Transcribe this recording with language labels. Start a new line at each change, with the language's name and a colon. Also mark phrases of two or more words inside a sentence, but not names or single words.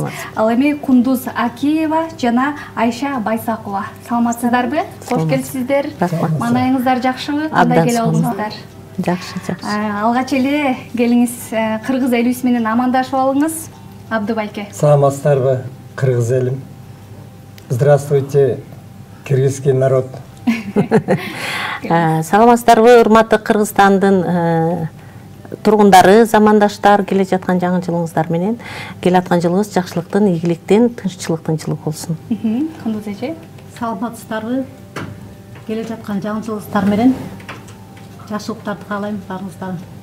Kyrgyz: Ал эми Кундуз Акиева жана Айша Байсакова. Саламатсыздарбы? Кош келипсиздер. Маанайыңыздар жакшыбы? Кандай келип алдыңыздар? Жакшы. Алгач эле келиңиз, кыргыз элибиз менен амандашып алыңыз. Абды байке. Саламатсыздарбы, кыргыз элим.
Russian: Здравствуйте, кыргызский народ.
Kyrgyz: Саламатсыздарбы, урматтуу Кыргызстандын тургундары, замандаштар, келе жаткан жаңы жылыңыздар менен. Келе аткан жылыңыз жакшылыктын, ийгиликтин, тынччылыктын жылы болсун. Кундуз эже. Саламатсыздарбы, келе жаткан жаңы жылыңыздар менен жакшылыктарды каалайм баарыңыздарга.